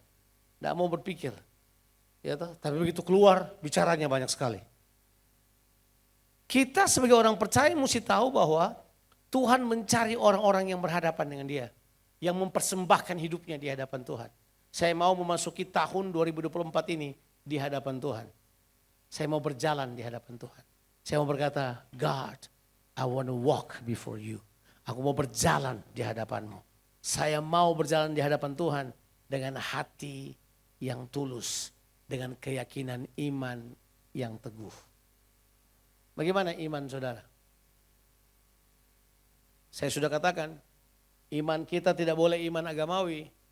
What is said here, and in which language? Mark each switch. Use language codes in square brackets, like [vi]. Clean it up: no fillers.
[id] Tidak mau berpikir. Ya toh? Tapi begitu keluar bicaranya banyak sekali. Kita sebagai orang percaya mesti tahu bahwa Tuhan mencari orang-orang yang berhadapan dengan dia. Yang mempersembahkan hidupnya di hadapan Tuhan. Saya mau memasuki tahun 2024 ini di hadapan Tuhan. Saya mau berjalan di hadapan Tuhan. Saya mau berkata, [en] God, I want to walk before you. [id] Aku mau berjalan di hadapanmu. Saya mau berjalan di hadapan Tuhan dengan hati yang tulus. Dengan keyakinan iman yang teguh. Bagaimana iman saudara? Saya sudah katakan, iman kita tidak boleh iman agamawi.